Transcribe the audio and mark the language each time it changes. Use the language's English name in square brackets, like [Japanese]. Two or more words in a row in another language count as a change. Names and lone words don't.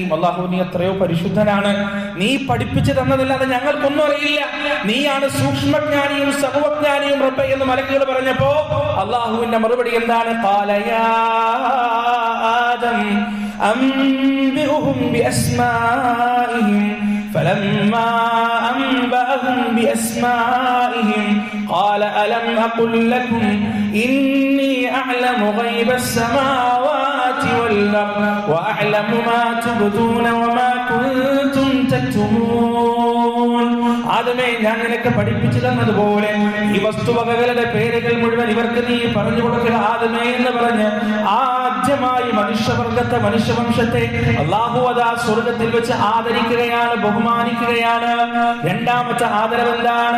[Malayalam] അല്ലാഹു നീ എത്രയോ പരിശുദ്ധനാണ്, നീ പഠിപ്പിച്ചു തന്നതല്ലാതെ ഞങ്ങൾക്കൊന്നും അറിയില്ല, നീയാണ് സൂക്ഷ്മജ്ഞാനിയും സർവജ്ഞാനിയും റബ്ബേ എന്ന് മലക്കുകൾ പറഞ്ഞപ്പോ അല്ലാഹുവിന്റെ മറുപടി എന്താണ്? [Arabic] قال يا آدم أنبئهم بأسمائهم فلما أنبأهم بأسمائهم قال ألم أقل لكم إني أعلم غيب السماوات والأرض وأعلم ما تبدون وما كنتم تكتمون. [Malayalam] ആദമേ, ഞാൻ നിനക്ക് പഠിപ്പിച്ചു തന്നതുപോലെ ഈ വസ്തുവകകളുടെ പേരുകൾ മുഴുവൻ ഇവർക്ക് നീ പറഞ്ഞു കൊടുക്കുക ആദമേ എന്ന് പറഞ്ഞ് ആദ്യമായി മനുഷ്യവംശത്തെ അല്ലാഹു അതാ സ്വർഗ്ഗത്തിൽ വെച്ച് ആദരിക്കുകയാണ്, ബഹുമാനിക്കുകയാണ്. രണ്ടാമത്തെ ആദരവ് എന്താണ്?